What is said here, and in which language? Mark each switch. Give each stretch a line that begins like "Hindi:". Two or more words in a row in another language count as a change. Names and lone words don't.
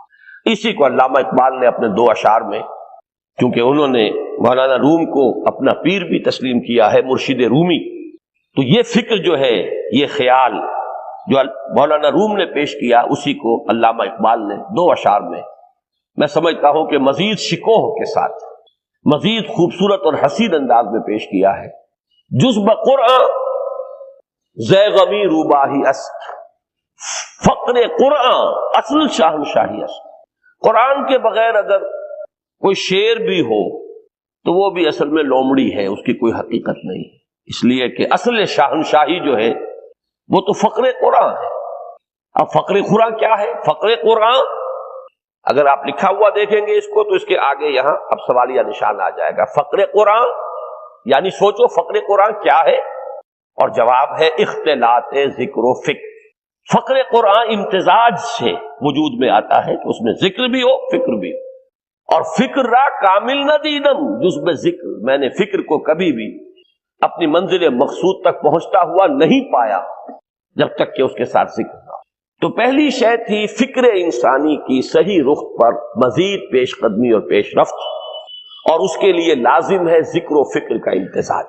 Urdu: اسی کو علامہ اقبال نے اپنے دو اشعار میں، کیونکہ انہوں نے مولانا روم کو اپنا پیر بھی تسلیم کیا ہے، مرشد رومی، تو یہ فکر جو ہے، یہ خیال جو مولانا روم نے پیش کیا، اسی کو علامہ اقبال نے دو اشعار میں سمجھتا ہوں کہ مزید شکوہ کے ساتھ، مزید خوبصورت اور حسین انداز میں پیش کیا ہے.
Persian: جز بقرآن زے غمی روباہی است، فقر قرآن اصل شاہنشاہی است.
Urdu: قرآن کے بغیر اگر کوئی شعر بھی ہو تو وہ بھی اصل میں لومڑی ہے، اس کی کوئی حقیقت نہیں ہے، اس لیے کہ اصل شاہنشاہی جو ہے وہ تو فقر قرآن ہے. اب فقر قرآن کیا ہے؟ فقر قرآن اگر آپ لکھا ہوا دیکھیں گے اس کو تو اس کے آگے یہاں اب سوالیہ نشان آ جائے گا. فقر قرآن یعنی سوچو فقر قرآن کیا ہے، اور جواب ہے اختلاط ذکر و فکر. فقر قرآن امتزاج سے وجود میں آتا ہے کہ اس میں ذکر بھی ہو فکر بھی ہو. اور
Persian: فکر را کامل نہ دیدم جز بے ذکر،
Urdu: میں نے فکر کو کبھی بھی اپنی منزل مقصود تک پہنچتا ہوا نہیں پایا جب تک کہ اس کے ساتھ ذکر نہ ہو. تو پہلی شے تھی فکر انسانی کی صحیح رخ پر مزید پیش قدمی اور پیش رفت، اور اس کے لیے لازم ہے ذکر و فکر کا امتزاج.